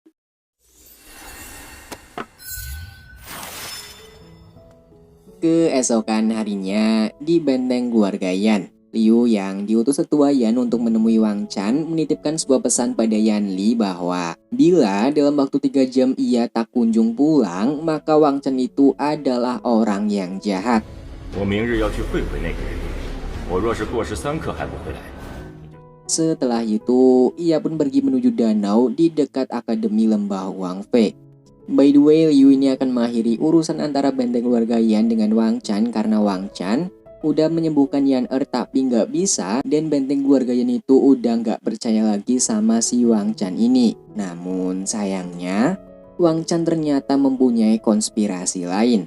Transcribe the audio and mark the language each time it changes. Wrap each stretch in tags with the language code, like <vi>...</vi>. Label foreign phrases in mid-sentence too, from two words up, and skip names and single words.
<id>Keesokan harinya, di benteng keluarga Yan, Liu yang diutus tetua Yan untuk menemui Wang Chan menitipkan sebuah pesan pada Yan Li bahwa bila dalam waktu 3 jam ia tak kunjung pulang, maka Wang Chan itu adalah orang yang jahat.</id> <zh>我明日要去会会那个人，我若是过时3刻还不回来，</zh> <id>Setelah itu, ia pun pergi menuju danau di dekat Akademi Lembah Wang Fei.</id> <en>By the way,</en> <id>Liu ini akan mengakhiri urusan antara benteng keluarga Yan dengan Wang Chan karena Wang Chan udah menyembuhkan Yan tapi nggak bisa, dan benteng keluarga Yan itu udah nggak percaya lagi sama si Wang Chan ini. Namun sayangnya, Wang Chan ternyata mempunyai konspirasi lain.</id>